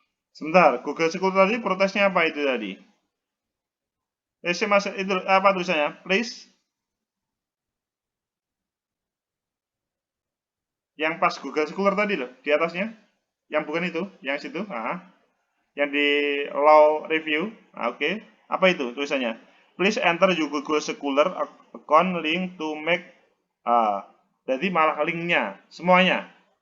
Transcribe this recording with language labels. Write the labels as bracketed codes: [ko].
[id] Sebentar, Google Scholar tadi protesnya apa itu tadi? Mas, itu apa tulisannya? Please. Yang pas Google Scholar tadi loh, di atasnya. Yang bukan itu, yang situ. Yang di law review. Oke. Apa itu tulisannya? [en] Please enter your Google Scholar account link to make. [id] Jadi malah linknya, semuanya.